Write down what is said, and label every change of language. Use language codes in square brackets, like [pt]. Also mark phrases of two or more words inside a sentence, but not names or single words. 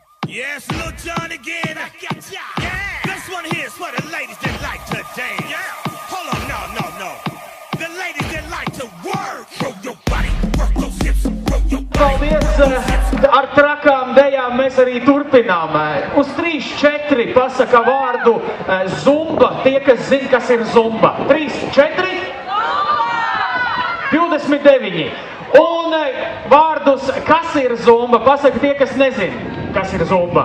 [en] Yes, Lil Jon again. Yeah. This one here is for the ladies that like to dance. Yeah. Hold on, no. The ladies that like to work. Roll your body, work those hips, roll your body. [lv] Paldies! Ar trakām dejām mēs arī turpinām. Uz 3, 4 pasaka vārdu zumba. Tie, kas zina, kas ir zumba. 3, 4. 29. Un vārdus, kas ir zumba, pasaka tie, kas nezina, kas ir zumba.